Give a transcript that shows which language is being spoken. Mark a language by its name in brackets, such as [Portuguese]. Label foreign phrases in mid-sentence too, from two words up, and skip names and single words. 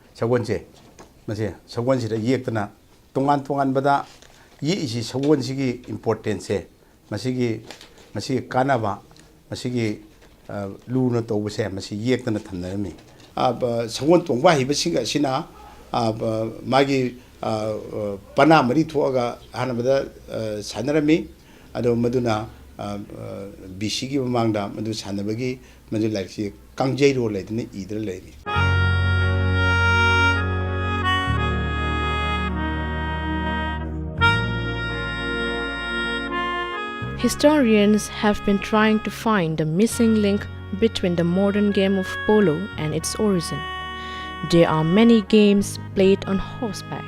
[Manipuri] sagol jida yektana tongan bada ye isi sagol sigi importance masi kanaba masi luna tobuse masi yektana thamnami sagol tongba hiba singa sina magi pana mari thoga hanabada sanarami ado maduna BC gi mamangda madu sanabagi madu laiksi kangjei ro leidni idra leini. [English] Historians have been trying to find the missing link between the modern game of polo and its origin. There are many games played on horseback.